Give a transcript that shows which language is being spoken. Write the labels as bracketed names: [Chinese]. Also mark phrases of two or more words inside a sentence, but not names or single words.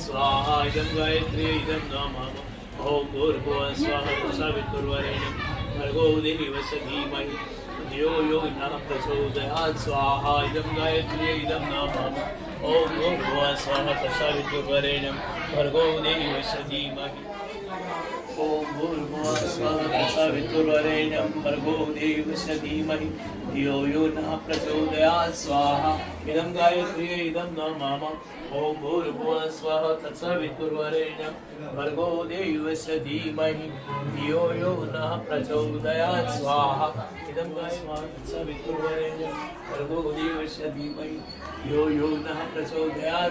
[Sanskrit] स्वाहा इदं गायत्री इदं नामः. ओम भूर्भुवः स्वाहा तत्सवितुर्वरेण्यं भर्गो देवस्य धीमहि धियो यो नः प्रचोदयात्. स्वाहा इदं गायत्री इदं नामः. ओम भूर्भुवः स्वाहा तत्सवितुर्वरेण्यं भर्गो देवस्य धीमहि. ओम भूर्भुवः स्वाहा तत्सवितुर्वरेण्यं भर्गो देवस्य धीमहि धियो यो नः प्रचोदयात्. स्वाहा इदं गायत्री इदं नामः. ओम भूर्भुवः स्वाहा तत्सवितुर्वरेण्यं भर्गो देवस्य धीमहि धियो यो नः प्रचोदयात्. स्वाहा इदं गायत्री तत्सवितुर्वरेण्यं भर्गो देवस्य धीमहि धियो यो नः प्रचोदयात्.